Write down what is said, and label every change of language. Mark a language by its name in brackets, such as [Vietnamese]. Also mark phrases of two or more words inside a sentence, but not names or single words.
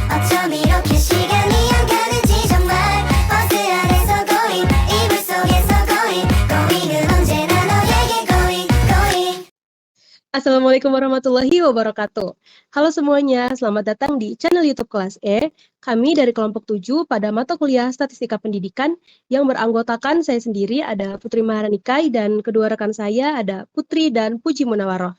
[Korean] 어쩜 이렇게 시간이 안 가는지 정말 버스 안에서 고잉 이불 속에서 고잉 고잉은 언제나 너에게 [English] going going. [Arabic] السلام عليكم ورحمة الله وبركاته. [Indonesian] Halo semuanya, selamat datang di channel YouTube Kelas E. Kami dari kelompok 7 pada mata kuliah Statistika Pendidikan yang beranggotakan saya sendiri ada Putri Maharanikai dan kedua rekan saya ada Putri dan Puji Munawaroh.